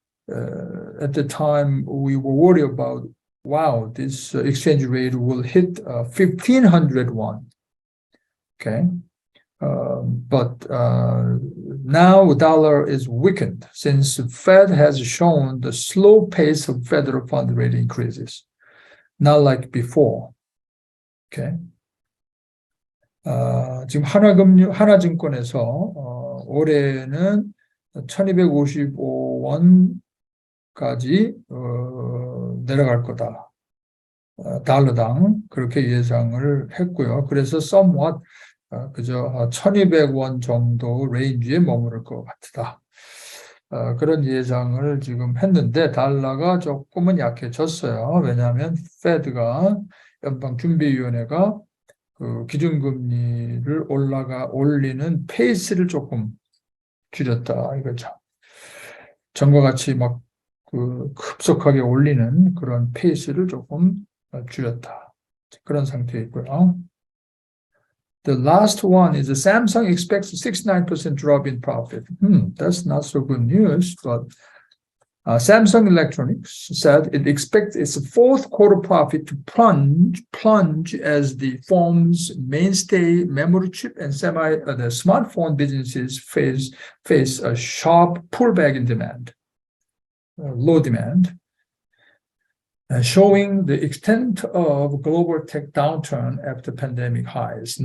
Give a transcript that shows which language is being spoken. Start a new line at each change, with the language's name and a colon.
English: At the time, we were worried about, wow, this exchange rate will hit 1,500 won. Okay, but now dollar is weakened since the Fed has shown the slow pace of federal fund rate increases, not like before. Okay.
Korean: 지금 하나증권에서 올해는 1,255원까지 내려갈 거다. 달러당 그렇게 예상을 했고요. 그래서 somewhat 그저 1,200원 정도 레인지에 머무를 것 같다. 그런 예상을 지금 했는데 달러가 조금은 약해졌어요. 왜냐하면 페드가 연방준비위원회가 그 기준금리를 올리는 페이스를 조금 줄였다 이거죠. 전과 같이 막 그 급속하게 올리는 그런 페이스를 조금 줄였다. 그런 상태에 있고요.
English: The last one is Samsung expects a 69% drop in profit. That's not so good news, but Samsung Electronics said it expects its fourth quarter profit to plunge as the firm's mainstay memory chip and the smartphone businesses face a sharp pullback in demand, low demand, showing the extent of global tech downturn after pandemic highs.